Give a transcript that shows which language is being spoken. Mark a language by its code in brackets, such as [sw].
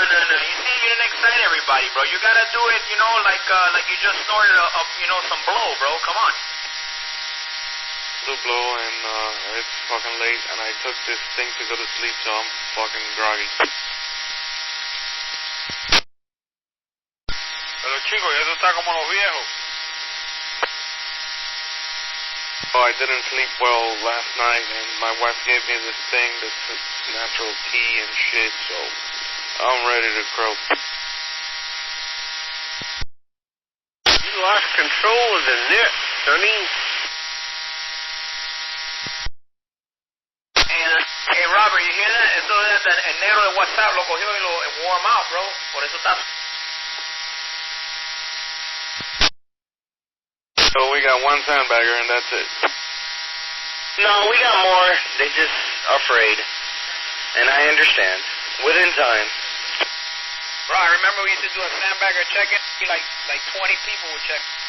[en] You see, you didn't excite everybody, bro. You gotta do it, you know, like you just snorted some blow, bro. Come on. Blue blow, and it's fucking late, and I took this thing to go to sleep, so I'm fucking groggy. [es] Pero chico, ya tú estás como los viejos. [en] Oh, I didn't sleep well last night, and my wife gave me this thing that's natural tea and shit, so I'm ready to croak. You lost control of the net, Sonny. Hey, Robert, you hear that? [es] Eso es el negro de WhatsApp lo cogió y lo warm out, bro. Por eso está... [en] So we got one sandbagger, and that's it. No, we got more. They just afraid. And I understand. Within time. Bro, I remember we used to do a sandbagger check-in. Like 20 people would check.